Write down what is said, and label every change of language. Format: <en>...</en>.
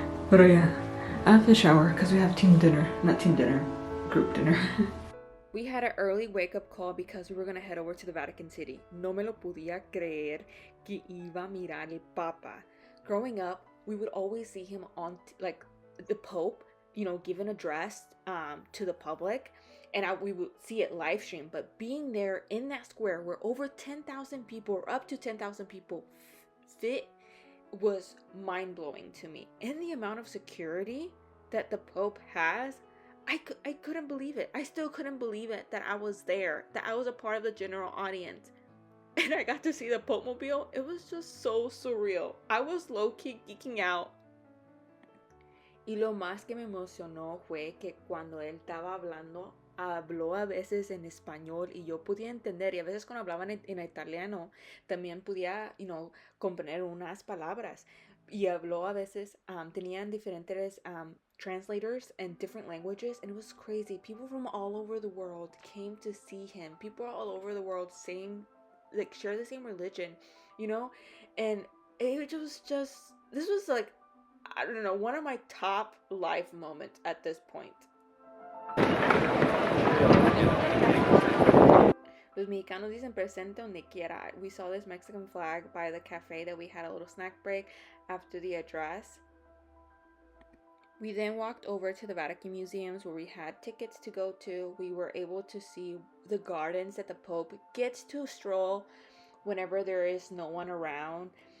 <en>But yeah, I have to shower because we have group dinner. We had an early wake-up call because we were going to head over to the Vatican City.</en> <es>No me lo podía creer que iba a mirar el Papa.</es> <en>Growing up, we would always see him on, the Pope, give an address to the public, and we would see it live stream. But being there in that square where over 10,000 people, or up to 10,000 people fit, was mind-blowing to me. And the amount of security that the Pope has, I couldn't believe it. I still couldn't believe it that I was there, that I was a part of the general audience. And I got to see the Pope Mobile. It was just so surreal. I was low-key geeking out.</en> <es>Y lo más que me emocionó fue que cuando él estaba habló a veces en español y yo podía entender, y a veces cuando hablaban en italiano también podía, comprender unas palabras. Y habló a veces, tenían diferentes</es> <en>translators in different languages, and it was crazy. People from all over the world came to see him. People all over the world share the same religion, and it was just, this was I don't know, one of my top life moments at this point.</en> <es>Los mexicanos dicen presente donde quiera.</es> <en>We saw this Mexican flag by the cafe that we had a little snack break after the address. We then walked over to the Vatican Museums where we had tickets to go to. We were able to see the gardens that the Pope gets to stroll whenever there is no one around.</en>